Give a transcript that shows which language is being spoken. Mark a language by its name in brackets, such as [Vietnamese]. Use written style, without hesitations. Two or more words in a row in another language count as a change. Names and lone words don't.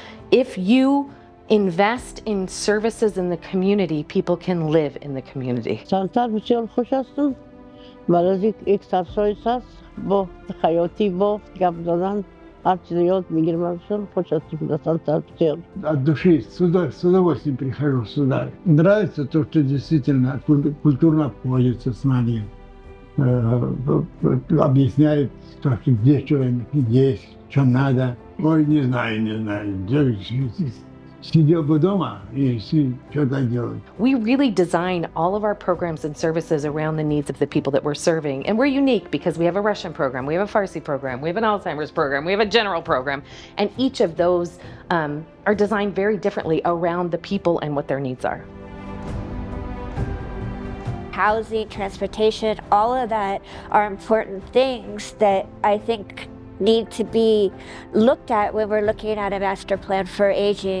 [English] If you invest in services in the community, people can live in the community. [Persian] چندتر بسیار خوش هستم. برای اکسرسایز هست با خیاطی با گپ زدن هر چیزی یاد میگیرم. بسیار خوش هستم. چندتر بسیار. [Russian] От души, с удовольствием прихожу сюда. Нравится то, что действительно культурно обходится с нами. Объясняет, где что есть, что надо. Ой, не знаю. Сидел бы дома и что-то делать. [English] We really design all of our programs and services around the needs of the people that we're serving. And we're unique because we have a Russian program, we have a Farsi program, we have an Alzheimer's program, we have a general program. And each of those are designed very differently around the people and what their needs are. Housing, transportation, all of that are important things that I think need to be looked at when we're looking at a master plan for aging.